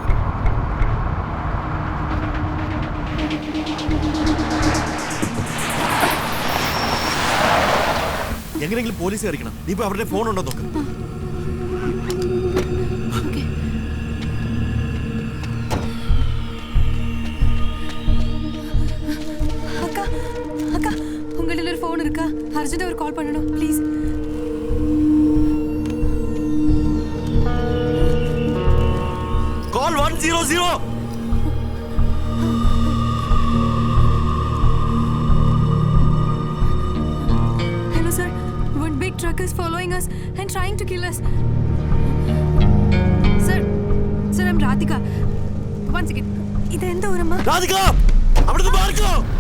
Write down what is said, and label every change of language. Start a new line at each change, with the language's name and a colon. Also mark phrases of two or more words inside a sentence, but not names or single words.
Malayalam: എങ്ങനെയെങ്കിലും പോലീസ് അറിയിക്കണം. നീ ഇപ്പൊ അവരുടെ ഫോൺ ഉണ്ടോ നോക്ക്.
Tamil: அக்கா அக்கா உங்களில் ஒரு ஃபோன் இருக்கா? அர்ஜென்ட்டாக ஒரு கால் பண்ணணும் ப்ளீஸ்.
English: Call 100. Hello sir, one big truck is following us and trying to kill us. Sir, I'm Radhika. One second.
Malayalam: ഇത് എന്താ ഊരമ്മ? രാധിക, അവിടുന്ന് മാറിക്കോ.